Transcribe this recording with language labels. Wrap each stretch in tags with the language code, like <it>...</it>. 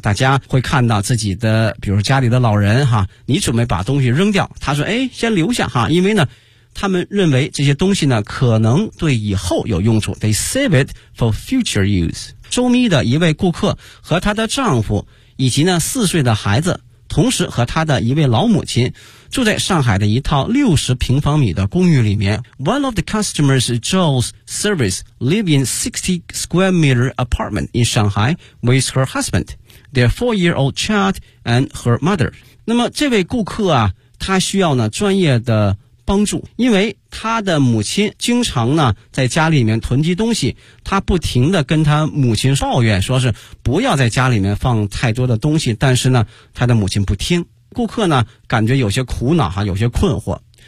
<zh>大家会看到自己的比如家里的老人哈，你准备把东西扔掉，他说哎，先留下哈，因为呢他们认为这些东西呢可能对以后有用处。</zh> <en>They save it for future use.</en> <zh>周咪的一位顾客和她的丈夫以及呢4岁的孩子，同时和她的一位老母亲住在上海的一套60平方米的公寓里面。</zh> <en>One of the customers Joel's service live in 60 square meter apartment in Shanghai with her husband, their 4-year-old child and her mother.</en> <zh>那么这位顾客啊，他需要呢专业的帮助，因为他的母亲经常呢在家里面囤积东西，他不停地跟他母亲抱怨，说是不要在家里面放太多的东西，但是呢他的母亲不听，顾客呢感觉有些苦恼哈，有些困惑。</zh>